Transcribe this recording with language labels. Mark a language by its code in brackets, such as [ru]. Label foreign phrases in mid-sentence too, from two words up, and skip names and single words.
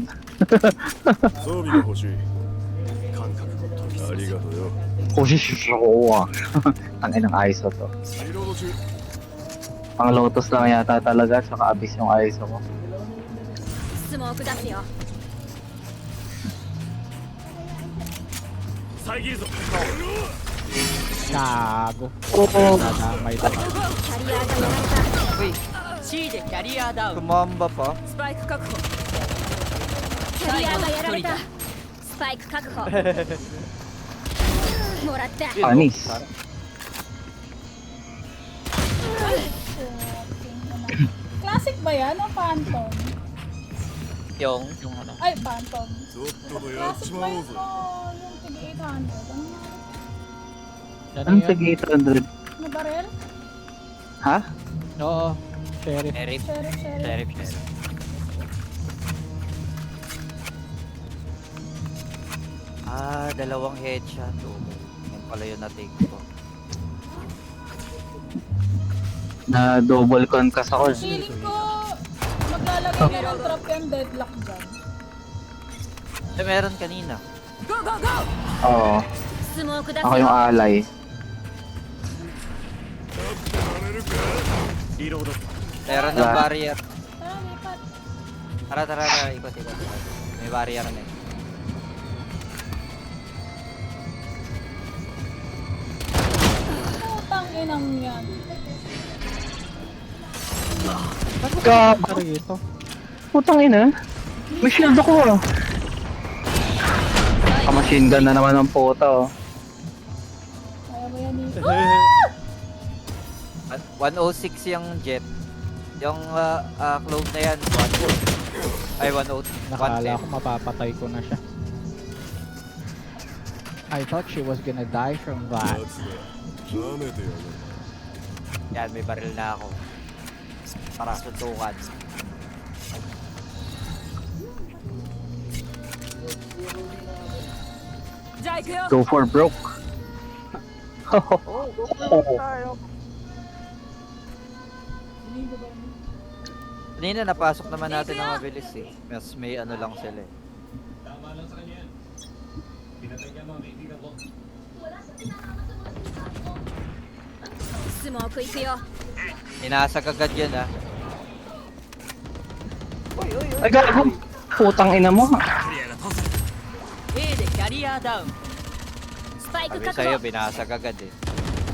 [ja] 装備が欲しい感覚を研ぎ澄ませありがとうよ [tl] Posisyon ako ah. Ang inang ISO to. [ja] リロード中 [tl] Pang Lotus lang yata talaga, saka Abyss yung ISO ko. [ja] スモーク出すよ遮るぞ [tl] gago. Oo. Nadamay tayo. [ja] キャリアがやられ [tl] Uy, [ja] C でキャリアダウン [tl] tumamba pa. [ja] スパイク確保たキャリアがやられたスパイク確保もらった [tl] Panis. Classic ba yan o Phantom? Yung Yung ano. Ay, Phantom. [ja] ちょっととやっ [tl] Classic [ja] ち [tl] ba [ja] まお [tl] yun [ja] うぜ [tl] o yung tig 800? Ano nga? Ano Anong yan? tag 800? Na barel? Ha? Oo, sheriff. sheriff. Sheriff. Sheriff. Ah, dalawang headshot. Oh, yan pala yung na-take ko. Na double concuss ako. Feeling ko, maglalagay na ng trap yung deadlock dyan. Eh, meron kanina. [en] Go go go [tl] Oo. [ja] スモーク出す [tl] Ako yung [ja] よ [tl] ally. [ja] リロード [tl] Meron ng Wala. barrier. Tara, lipat. Tara, ikot. May barrier na eh. Putang inang yan. Gab! Ano ito? Putang ina. May shield ako ah. [en] Machine gun [tl] na naman ang puta oh. Kaya mo yan Nico. 106 yung jet. Yung clove na yan. 1 ay 110. Nakala ko mapapatay ko na siya. [en] I thought she was gonna die from that. [ja] やつだ舐めてやる [tl] Yan, may baril na ako. Para suntukan. [en] Go for broke. [tl] Kanina napasok naman natin ng mabilis eh. Mas may ano lang sila eh. [ja] スモーク行くよ [tl] Inasag agad yan ah. Ay gago. Putang ina mo. [ja] A でキャリアダウンスパイク [tl] Sabi [ja] 確 [tl] sa'yo, [ja] 保 [tl] binasag agad eh.